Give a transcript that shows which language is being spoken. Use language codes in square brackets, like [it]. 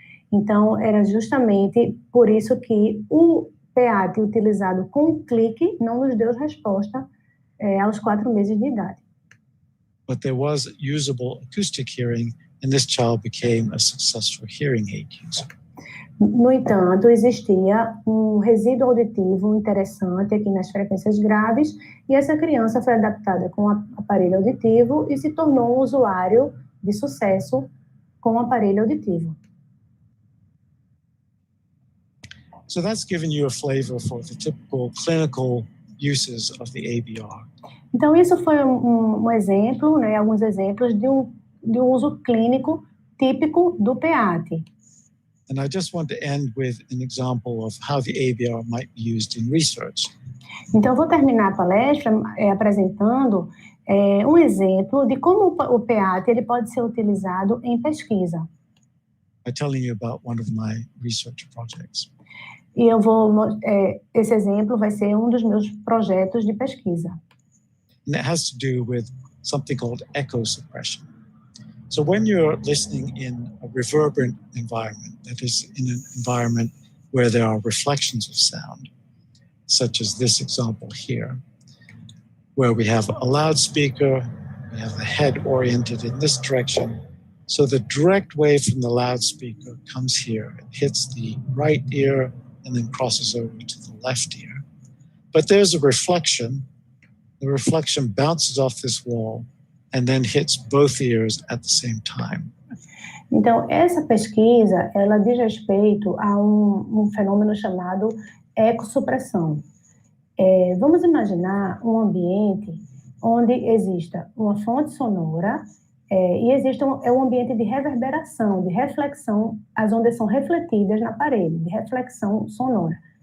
[pt] Então, era justamente por isso que o PEATE utilizado com clique não nos deu resposta aos 4 meses de idade. [en] But there was usable acoustic hearing, and this child became a successful hearing aid user. [pt] No entanto, existia um resíduo auditivo interessante aqui nas frequências graves, E essa criança foi adaptada com o aparelho auditivo e se tornou um usuário de sucesso com o aparelho auditivo. [en] So that's given you a flavor for the typical clinical uses of the ABR. [pt] Então, isso foi um exemplo, né, alguns exemplos de um uso clínico típico do PEATE. [en] And I just want to end with an example of how the ABR might be used in research. [pt] Então, eu vou terminar a palestra apresentando um exemplo de como o PEATE ele pode ser utilizado em pesquisa. [en] By telling you about one of my research projects. [pt] E esse exemplo vai ser um dos meus projetos de pesquisa. [en] And it has to do with something called echo suppression. So when you're listening in a reverberant environment, that is in an environment where there are reflections of sound, such as this example here, where we have a loudspeaker, we have the head oriented in this direction. So the direct wave from the loudspeaker comes here, it hits the right ear, and then crosses over to the left ear. But there's a reflection. The reflection bounces off this wall and then hits both ears at the same time. [pt] Então, essa pesquisa, ela diz respeito a um fenômeno chamado ecossupressão. Vamos imaginar um ambiente onde exista uma fonte sonora e existe um ambiente de reverberação, de reflexão, as ondas são refletidas na parede, de reflexão sonora.